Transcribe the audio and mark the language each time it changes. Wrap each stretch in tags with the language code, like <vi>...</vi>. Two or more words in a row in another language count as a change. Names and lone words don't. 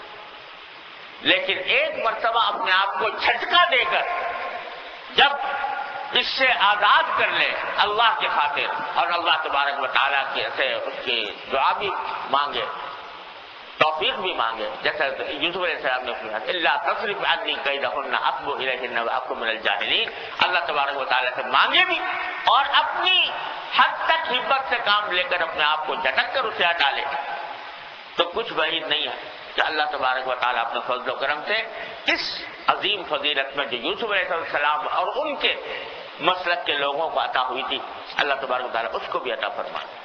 <ur>لیکن ایک مرتبہ اپنے آپ کو جھٹکا دے کر جب اس سے آزاد کر لے اللہ کی خاطر، اور اللہ تبارک و تعالیٰ سے اس کی دعا بھی مانگے، توفیق بھی مانگے، جیسا یوسف</ur> <ar>علیہ السلام</ar> <ur>نے کہا</ur> <ar>الا تصرف عنی کیدہن اصب الیہن واکن من الجاہلین،</ar> <ur>اللہ تبارک و تعالیٰ سے مانگے بھی اور اپنی حد تک ہمت سے کام لے کر اپنے آپ کو جھٹک کر اسے ہٹا لے، تو کچھ بعید نہیں ہے کہ اللہ تبارک و تعالیٰ اپنے فضل و کرم سے اس عظیم فضیلت میں جو یوسف</ur> <ar>علیہ السلام</ar> <ur>اور ان کے مسلک کے لوگوں کو عطا ہوئی تھی، اللہ تبارک و تعالیٰ اس کو بھی عطا فرمائے.</ur>